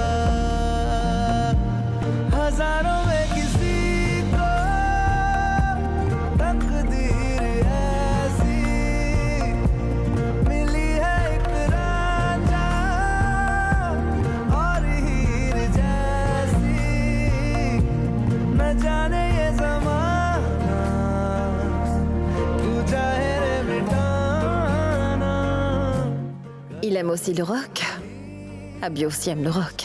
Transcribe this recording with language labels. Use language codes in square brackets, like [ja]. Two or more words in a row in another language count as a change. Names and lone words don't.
[hi] हजारों में किसी को तकदीर ऐसी मिली है, एक राजा और हीर जैसी, न जाने ये ज़माना तू चाहे रे मिटाना. [fr] Il aime aussi le rock. Abby aussi aime le rock.